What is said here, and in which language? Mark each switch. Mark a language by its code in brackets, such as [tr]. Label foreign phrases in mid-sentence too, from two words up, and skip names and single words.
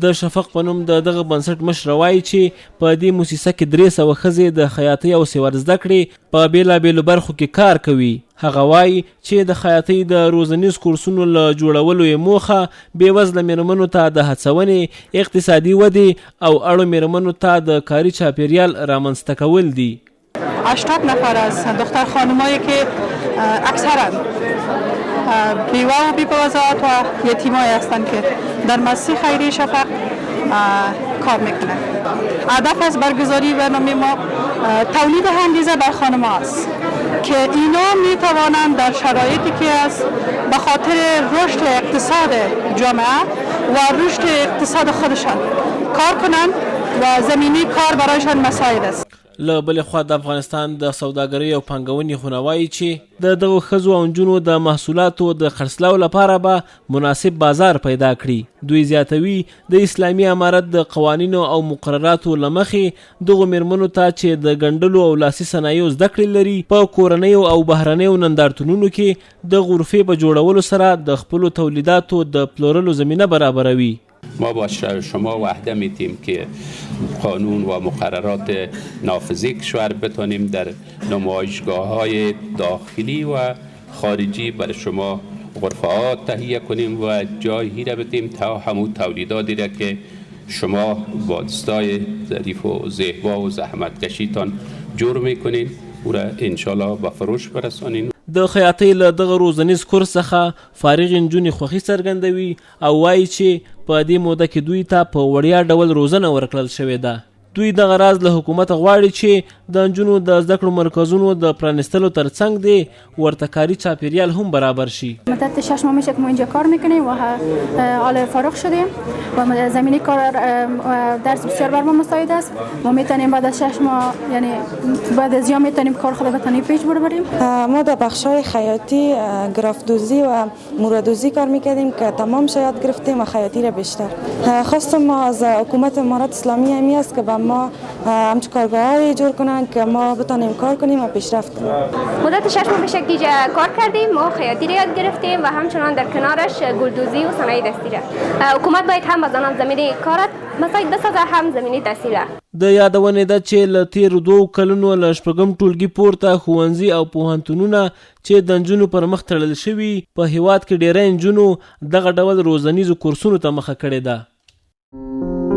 [ps] د شفق په نوم د دغه بنسټ مشر وایي چې په دې موسسه کې 300 ښځې د خیاطۍ او سیور زده کړې په بېلابېلو برخو کې کار کوي. هغه وایي چې د خیاطۍ د روزنیز کورسونو له جوړولو یې موخه بېوزله مېرمنو ته د هڅونې، اقتصادي ودې او اړو مېرمنو ته د کاري چاپېریال رامنځته کول دي. [fa] 80 نفر از دختر خانمایی که اکثرا بیوه و بی‌پوزات و یتیمایی هستند که در مؤسسه خیریه شفق کار میکنند. هدف از برگزاری برنامه ما تولید انگیزه بر خانم‌ها است که اینا میتوانند در شرایطی که است به خاطر رشد اقتصاد جامعه و رشد اقتصاد خودشان کار کنند و زمینه کار برایشان مساعد است. [ps] له بلې خوا د افغانستان د سوداګرۍ او پانګونې خونه وایي چې د دغو ښځو او نجونو د محصولاتو د خرڅلاو لپاره به مناسب بازار پیدا کړي. دوی زیاتوي د اسلامي امارت د قوانینو او مقرراتو له مخې دغو مېرمنو ته چې د ګنډلو او لاسي صنایعو زده کړې لري په کورنیو او بهرنیو نندارتونونو کې د غرفې په جوړولو سره د خپلو تولیداتو د پلورلو زمینه برابروي. [fa] ما با شما وحده میتیم که قانون و مقررات نافذی کشور بتانیم در نمایشگاه‌های داخلی و خارجی برای شما غرفه‌ها تهیه کنیم و جایی را بدیم تا همون تولیداتی را که شما با دستای ظریف و زیبا و زحمتکشیتان جور میکنین او را انشالله به فروش برسانین. [ps] د خیاطۍ له دغه روزنیز کورس څخه فارغې نجونې خوښي څرګندوي او وایي چې په دې موده کې دوی ته په وړیا ډول روزنه ورکړل شوې ده. دوی دغه راز له حکومت غواړي چې د نجونو د زده کړو مرکزونو د پرانستلو ترڅنګ دی ورته کاري چاپیریال هم برابر شي. [fa] مدت 6 ماه میشه که ما اینجا کار میکنیم و حال فارغ شدیم و زمینه کار درس بسیار بر ما مساعد است. ما میتونیم بعد از 6 ماه یعنی بعد از یا میتونیم کار خود بتونیم پیش بریم. ما در بخش‌های خیاطی، گراف‌دوزی و موردوزی کار میکردیم که تمام یاد گرفتیم و خیاطی را بیشتر. خواست ما از حکومت امارات اسلامی همی است که ما همچون کارگاه‌های جور کنن که ما بتونیم کار کنیم و پیشرفت کنیم. مدت 6 ماه میشه که کار کردیم، ما خیاطی را یاد گرفتیم و همچنان در کنارش گلدوزی و صنایع دستی را. حکومت باید هم از آنان زمینه کارت مساعد بسازه، هم زمینه تحصیل را. [ps] د یادونې ده چې له تیرو 2 کلونو له شپږم ټولګي پورته ښوونځي او پوهنتونونه چې د نجونو پر مخ تړل شوي په هیواد کې ډیری نجونو دغه ډول روزنیزو کورسونو ته مخه کړې ده.